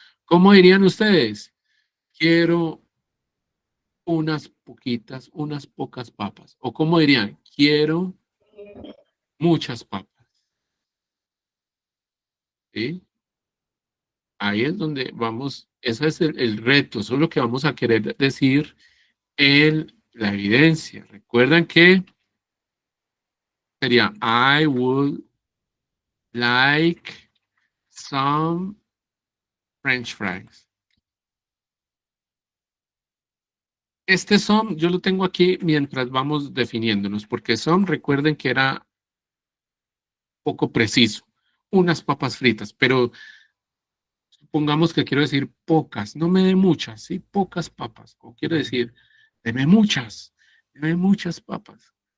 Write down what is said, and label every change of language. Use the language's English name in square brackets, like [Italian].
[Spanish] ¿Cómo dirían ustedes? Quiero unas poquitas, unas pocas papas. O como dirían, quiero muchas papas. ¿Sí? Ahí es donde vamos, ese es el reto, eso es lo que vamos a querer decir en la evidencia. Recuerden que sería [English] I would like some French fries. [Spanish] Este some yo lo tengo aquí mientras vamos definiéndonos, porque some recuerden que era poco preciso, unas papas fritas, pero supongamos que quiero decir pocas, no me dé muchas, sí, pocas papas, o quiero decir, deme muchas papas.